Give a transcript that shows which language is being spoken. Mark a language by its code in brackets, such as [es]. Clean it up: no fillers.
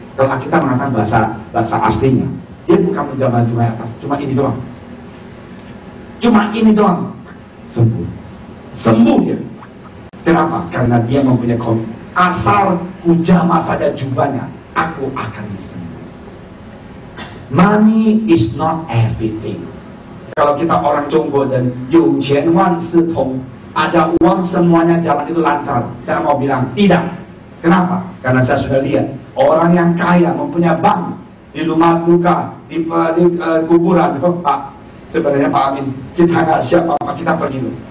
[id] Kalau kita mengatakan bahasa aslinya, dia bukan menjabat jubah atas, cuma ini doang. Cuma ini doang, sembuh dia. Kenapa? Karena dia mempunyai komitmen. Asal ku jamah saja jubahnya, aku akan sembuh. [en] Money is not everything. [id] Kalau kita orang Jonggo dan [zh] 有钱万事通, [id] ada uang semuanya jalan itu lancar. Saya mau bilang tidak. Kenapa? Karena saya sudah lihat orang yang kaya mempunyai bank di rumah duka, di kuburan. Pak, sebenarnya Pak Amin, kita nggak siap apa kita pergi dulu.